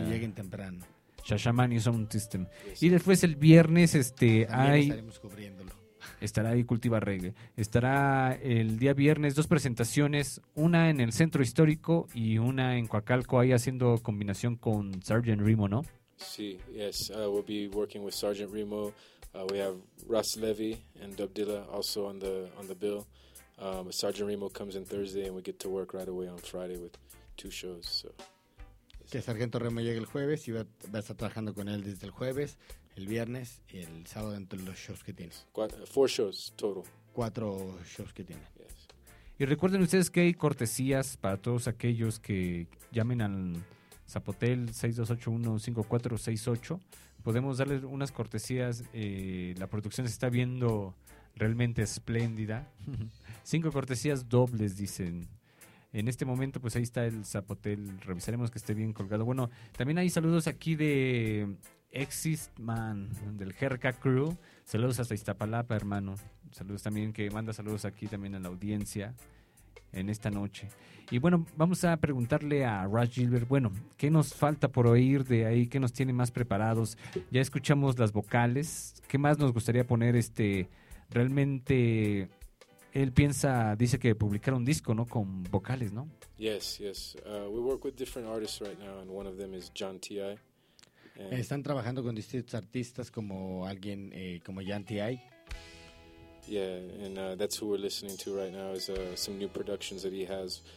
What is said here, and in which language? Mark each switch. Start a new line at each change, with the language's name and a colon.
Spanish: Sí, lleguen temprano. Shashamani Sound System. Sí, sí. Y después el viernes, estaremos cubriéndolo. Estará ahí Cultiva Reggae. Estará el día viernes dos presentaciones, una en el Centro Histórico y una en Coacalco, ahí haciendo combinación con Sergeant Raymond, ¿no?
English: Sí, yes, we'll be working with Sergeant Raymond. We have Russ Levy and Dub Dilla also on the bill. Sergeant Raymond comes in Thursday and we get to work right away on Friday with two shows. So.
Spanish: Que Sargento Raymond llegue el jueves y va a estar trabajando con él desde el jueves, el viernes y el sábado dentro de los shows que tienes.
English: Four shows total.
Spanish: Cuatro shows que tiene.
English: Yes.
Spanish: Y recuerden ustedes que hay cortesías para todos aquellos que llamen al Zapotel 6281-5468. Podemos darles unas cortesías. La producción se está viendo realmente espléndida. 5 cortesías dobles, dicen. En este momento, pues ahí está el Zapotel. Revisaremos que esté bien colgado. Bueno, también hay saludos aquí de Exist Man, del Jerka Crew. Saludos hasta Iztapalapa, hermano. Saludos también, que manda saludos aquí también a la audiencia en esta noche. Y bueno, vamos a preguntarle a Russ Gilbert, bueno, ¿qué nos falta por oír de ahí? ¿Qué nos tiene más preparados? Ya escuchamos las vocales. ¿Qué más nos gustaría poner realmente él piensa, dice que publicar un disco, ¿no? Con vocales, ¿no?
English: Yes, yes. We work with different artists right now, and one of them is John T.I.
Spanish: Están trabajando con distintos artistas como alguien como John T.I.
English: Yeah, and that's who we're listening to right now, is some new productions that he has.